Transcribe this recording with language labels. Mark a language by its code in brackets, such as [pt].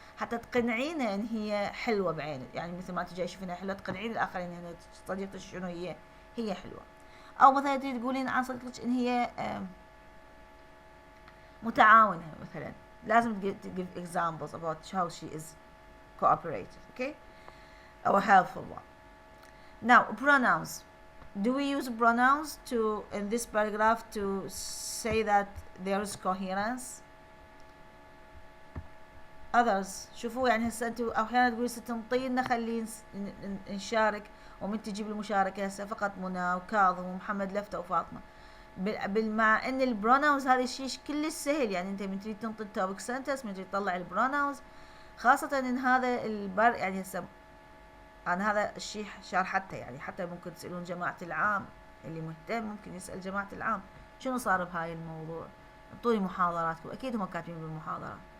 [ar] حتى تقنعينها ان هي حلوه بعينك، يعني مثل ما تجي تشوفينها حلوه تقنعين الاخرين ان صديقتك شنو هي حلوه. او مثلا تقولين عن صديقتك ان هي متعاونة مثلا، لازم [en] give examples about how she is cooperative, okay, or helpful one. Now pronouns, do we use pronouns to in this paragraph to say that there is coherence? [ar] others شوفوا يعني هسه انتوا احيانا تقولوا ستنطينا خلينا نشارك، ومن تجيب المشاركة هسه فقط منى وكاظم ومحمد لفتة وفاطمة، مع ان البروناونز هذا الشيء كلش سهل، يعني انت من تريد تنطي التوبك سنتنس، من تريد تطلع البروناونز، خاصة ان هذا يعني هسه انا هذا الشيء شرحته، يعني حتى ممكن تسألون جماعة العام اللي مهتم، ممكن يسأل جماعة العام شنو صار بهاي الموضوع، انطوني محاضراتكم، اكيد هم كاتبين بالمحاضرات.